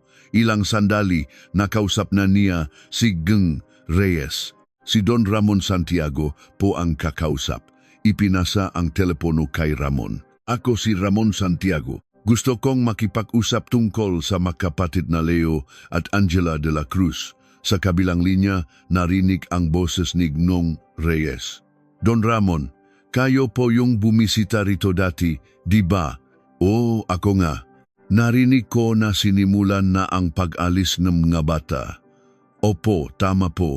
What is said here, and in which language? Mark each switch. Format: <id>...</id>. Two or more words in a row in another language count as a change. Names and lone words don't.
<tl>Ilang sandali, nakausap na niya si Geng Reyes. Si Don Ramon Santiago po ang kakausap. Ipinasa ang telepono kay Ramon. Ako si Ramon Santiago. Gusto kong makipag-usap tungkol sa magkapatid na Leo at Angela de la Cruz. Sa kabilang linya, narinig ang boses ni Gnong Reyes. Don Ramon, kayo po yung bumisita rito dati, di ba? Oo, ako nga. Narinig ko na sinimulan na ang pag-alis ng mga bata. Opo, tama po.</tl>